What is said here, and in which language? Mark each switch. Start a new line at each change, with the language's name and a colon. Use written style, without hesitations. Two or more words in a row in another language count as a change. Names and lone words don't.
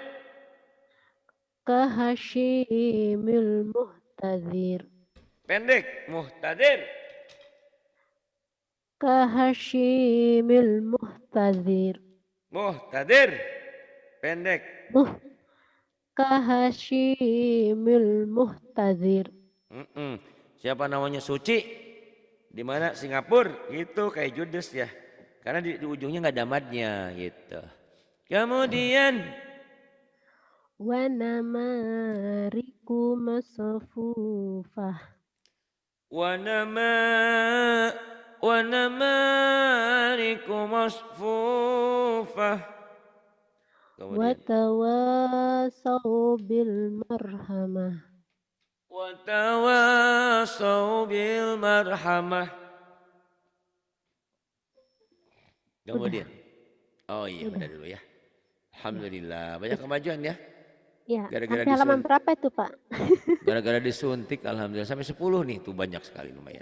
Arabic: كهشيم المحتظر
Indonesian: Pendek. Muhtadir.
Arabic: كهشيم المحتظر
Indonesian: Muhtadir. Pendek.
Arabic: كهشيم المحتظر
Indonesian: Siapa namanya Suci? Di mana Singapura? Gitu kayak Judes ya. Karena di ujungnya nggak ada madnya gitu. Kemudian
Arabic: ونمارق مصفوفة ونمارق مصفوفة. wa
Indonesian: Kemudian
Arabic: تواصوا بالمرحمة وتواصوا بالمرحمة.
Indonesian: Kemudian oh iya udah dulu ya. Alhamdulillah banyak kemajuan ya. ya. Gara-gara Sampai halaman berapa itu Pak? Gara-gara disuntik alhamdulillah sampai 10 nih tuh banyak sekali lumayan.